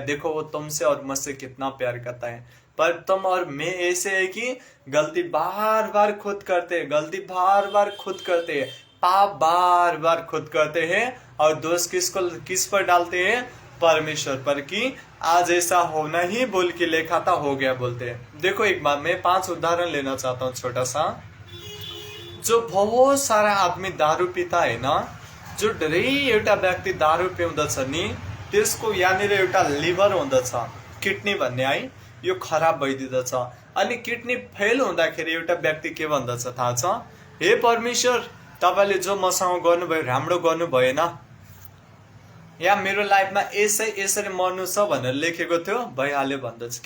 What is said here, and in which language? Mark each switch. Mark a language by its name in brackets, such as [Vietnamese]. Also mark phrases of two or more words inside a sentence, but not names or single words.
[Hindi] देखो वो तुमसे और मुझसे कितना प्यार करता है। पर तुम और मैं ऐसे है कि गलती बार बार खुद करते हैं, गलती बार बार खुद करते हैं, पाप बार बार खुद करते हैं और दोष किस पर डालते हैं? परमेश्वर पर, कि आज ऐसा होना ही बोल के लेखा था, हो गया बोलते हैं। देखो एक बार मैं 5 उदाहरण लेना चाहता हूँ छोटा सा। जो बहुत सारा आदमी दारू पिता है ना, [Nepali] जो धेरै एउटा व्यक्ति दारू पिउँदछ नि, त्यसको यहाँनिर एउटा लिभर हुँदछ, किडनी भन्ने है, यो खराब भइदिँदछ। अनि किडनी फेल हुँदाखेरि एउटा व्यक्ति के भन्दछ थाहा छ? हे परमेश्वर, तपाईँले जो मसँग गर्नुभयो राम्रो गर्नु भएन, या मेरो लाइफमा यसरी मर्नु छ भनेर लेखेको थियो, भइहाल्यो भन्दछ।